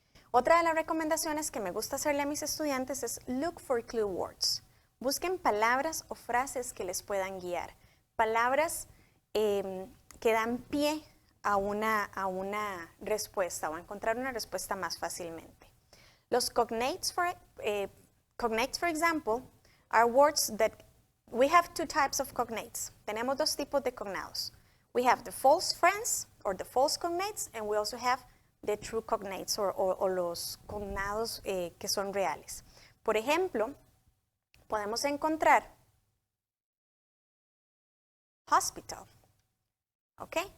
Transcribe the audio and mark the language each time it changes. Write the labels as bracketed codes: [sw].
[es] Otra de las recomendaciones que me gusta hacerle a mis estudiantes es [en] look for clue words. [es] Busquen palabras o frases que les puedan guiar. Palabras que dan pie a una respuesta o a encontrar una respuesta más fácilmente. [en] Los cognates, for example, are words that we have two types of cognates. [es] Tenemos dos tipos de cognados. [en] We have the false friends or the false cognates, and we also have the true cognates [es] o los cognados que son reales. Por ejemplo, podemos encontrar hospital. ¿Ok?